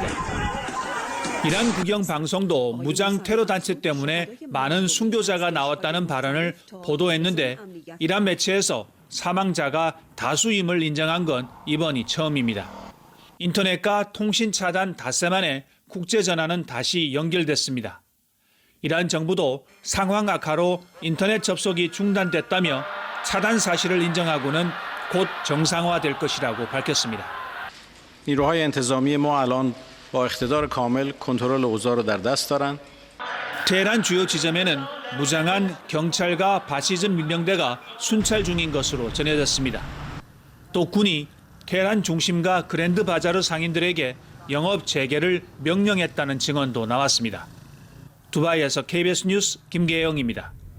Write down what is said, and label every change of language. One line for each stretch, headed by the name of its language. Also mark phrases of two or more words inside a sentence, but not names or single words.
Korean: 이란 국영 방송도 무장 테러 단체 때문에 많은 순교자가 나왔다는 발언을 보도했는데 이란 매체에서 사망자가 다수임을 인정한 건 이번이 처음입니다. 인터넷과 통신 차단 닷새 만에 국제 전화는 다시 연결됐습니다. 이란 정부도 상황 악화로 인터넷 접속이 중단됐다며 차단 사실을 인정하고는 곧 정상화될 것이라고 밝혔습니다.
Persian: نیروهای انتظامی ما الان با اقتدار کامل کنترل اوضاع را در دست دارند.
Korean: 테헤란 주요 지점에는 무장한 경찰과 바시즈 민병대가 순찰 중인 것으로 전해졌습니다. 또 군이 테헤란 중심가 그랜드 바자르 상인들에게 영업 재개를 명령했다는 증언도 나왔습니다. 두바이에서 KBS 뉴스 김계영입니다.